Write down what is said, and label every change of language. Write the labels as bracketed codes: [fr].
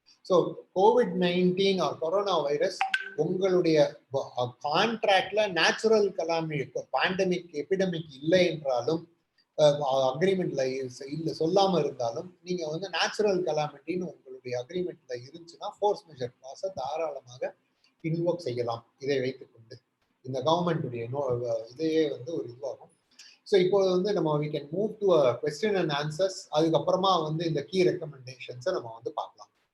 [ta] So COVID-19 R corona virus உங்களுடைய கான்ட்ராக்ட்ல natural Calamity pandemic epidemic இல்லை என்றாலும் அக்ரிமெண்ட்ல இல்ல சொல்லாம இருந்தாலும் நீங்க வந்து நேச்சுரல் கலாமிட்டின்னு உங்களுடைய அக்ரிமெண்ட்ல இருந்துச்சுன்னா ஃபோர்ஸ் மெஷர் கிளாஸை தாராளமாக இன்வோக் செய்யலாம். இதை வைத்துக்கொண்டு இந்த கவர்மெண்ட்டுடைய இதையே வந்து ஒரு இதுவாகும். ஸோ இப்போ வந்து நம்ம [en] we can move to a question and answers. [ta] அதுக்கப்புறமா வந்து இந்த கீ ரெக்கமெண்டேஷன்ஸை நம்ம வந்து பார்க்கலாம்.